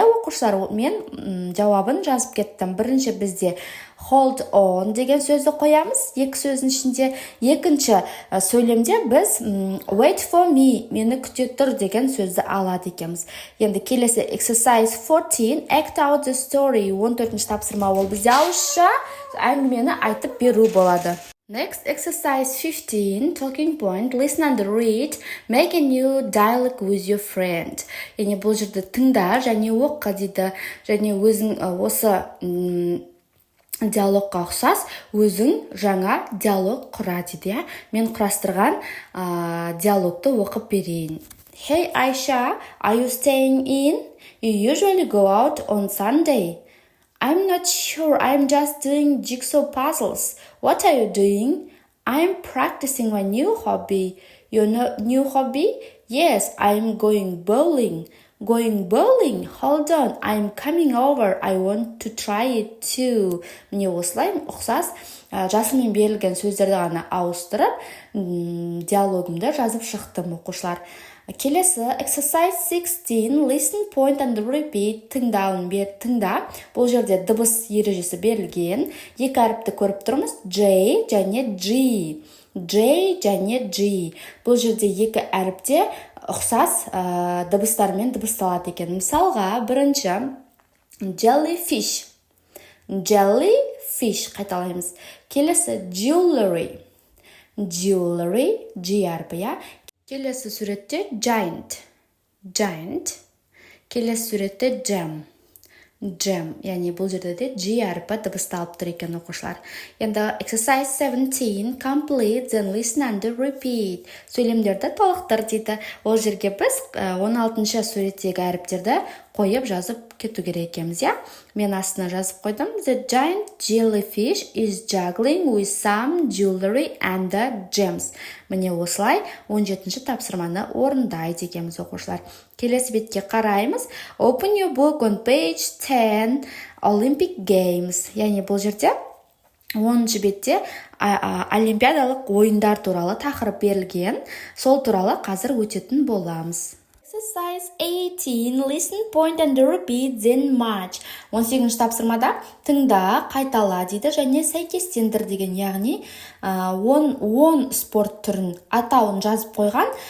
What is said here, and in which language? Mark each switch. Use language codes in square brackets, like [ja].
[kk] Оқушылар, мен жауабын жазып кеттім. Бірінші бізде hold on деген сөзді қоямыз, екі сөздің ішінде. Екінші сөйлемде біз wait for me, мені күте тұр деген сөзді алады екенбіз. Енді келесі exercise 14, act out the story. 14-ші тапсырма ол бізде ауызша әңгімені айтып беру болады. [en] Next, exercise 15, talking point, listen and read, make a new dialogue with your friend. [kk] Яғни бұл жерде тыңда және оқы дейді, және өзің осы диалогқа ұқсас, өзің жаңа диалог құра дейді. Мен құрастырған диалогты оқып берейін. [en] Hey Aisha, are you staying in? You usually go out on Sunday. I'm not sure, I'm just doing jigsaw puzzles. What are you doing? I'm practicing my new hobby. Your new hobby? Yes, I'm going bowling. Going bowling? Hold on, I'm coming over. I want to try it too. [kk] Міне осылай ұқсас жасылмен берілген сөздерді ғана ауыстырып, диалогымды жазып шықтым оқушылар. [en] Келесі exercise 16, listen, point and repeat. [kk] Тыңдауын бер, тыңда. Бұл жерде дыбыс ережесі берілген. Екі әріпті көріп тұрмыз. J және G. J және G. Бұл жерде екі әріпте ұқсас дыбыстармен дыбысталады екен. Мысалға, бірінші jellyfish. Jellyfish қайталаймыз. Келесі jewelry. Jewelry, G әрпі, я. Келесі суретте giant. [en] Giant. [kk] Келесі суретте jam. [en] Jam. [kk] Яғни бұл жерде де G әрпі дыбысталып тұр екен оқушылар. [en] Енді exercise 17, complete, then listen and repeat. [kk] Сөйлемдерді толықтыр дейді. Ол жерге біз 16-шы суреттегі әріптерді қойып жазып кету керек екенбіз, я? Мен астына жазып қойдым. [en] The giant jellyfish is juggling with some jewelry and the gems. [kk] Міне осылай 17-ші тапсырманы орындайды екенбіз оқушылар. Келесі бетке қараймыз. [en] Open your book on page 10, Olympic Games. [kk] Яғни бұл жерде 10-ші бетте олимпиадалық ойындар туралы тақырып берілген. Сол туралы қазір өтетін боламыз. [en] Exercise 18, listen, point and repeat, then match. [kk] 18-ші тапсырмада тыңда, қайтала дейді және сәйкестендір деген, яғни 10 спорт түрін атауын жазып қойған.